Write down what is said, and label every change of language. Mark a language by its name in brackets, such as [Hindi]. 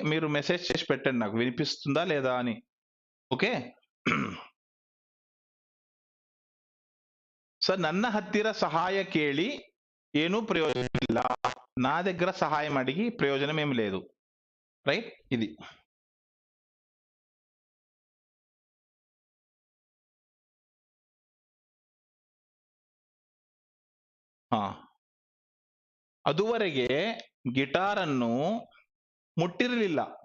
[Telugu] మీరు మెసేజ్ చేసి పెట్టండి నాకు, వినిపిస్తుందా లేదా అని. ఓకే. [Kannada] సో ನನ್ನ ಹತ್ತಿರ ಸಹಾಯ ಕೇಳಿ ಏನೂ ಪ್ರಯೋಜನ ಇಲ್ಲ. [Telugu] నా దగ్గర సహాయం అడిగి ప్రయోజనం ఏమి లేదు. రైట్? ఇది. [Kannada] ಅದುವರೆಗೆ ಗಿಟಾರನ್ನು ಮುಟ್ಟಿರಲಿಲ್ಲ.